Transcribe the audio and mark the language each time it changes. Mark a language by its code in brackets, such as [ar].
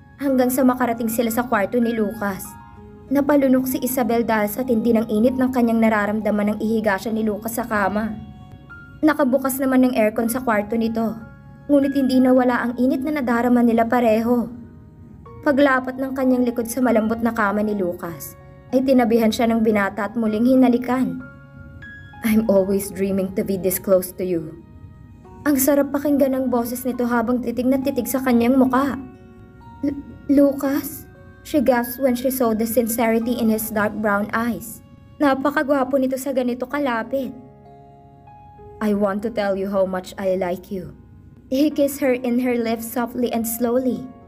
[tl] Hanggang sa makarating sila sa kwarto ni Lucas. Napalunok si Isabel dahil sa tindi ng init ng kanyang nararamdaman nang ihiga siya ni Lucas sa kama. Nakabukas naman ng aircon sa kwarto nito, ngunit hindi nawala ang init na nadarama nila pareho. Paglapat ng kanyang likod sa malambot na kama ni Lucas, ay tinabihan siya ng binata at muling hinalikan. [en] I'm always dreaming to be this close to you. [tl] Ang sarap pakinggan ng boses nito habang titig na titig sa kanyang muka. Lucas? [en] She gasped when she saw the sincerity in his dark brown eyes. [tl] Napakagwapo nito sa ganito kalapit. [en] I want to tell you how much I like you. He kissed her in her lips softly and slowly.